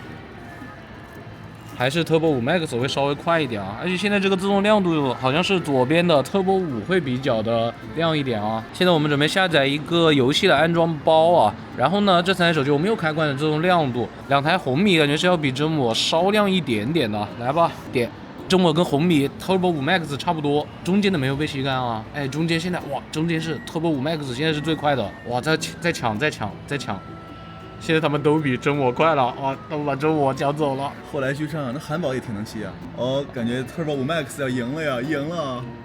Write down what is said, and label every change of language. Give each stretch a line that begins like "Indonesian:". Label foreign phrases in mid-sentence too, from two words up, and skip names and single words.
Chinese: 還是 Turbo 5 Max 會稍微快一點啊，而且現在這個自動亮度好像是左邊的 Turbo 5會比較的亮一點啊。現在我們準備下載一個遊戲的安裝包啊，然後呢，這3台手機我沒有開關的自動亮度，2台紅米感覺是要比真我稍亮一點點的。來吧，點。真我跟紅米 Turbo 5 Max 差不多，中間的沒有被吸乾啊。中間现在哇，中間是 Turbo 5 Max 現在是最快的，哇，再搶。现在他们都比真我快了啊，都把真我抢走了。后来居上，那韩宝也挺能骑啊。哦，感觉 Turbo 5 Max 要赢了呀，赢了。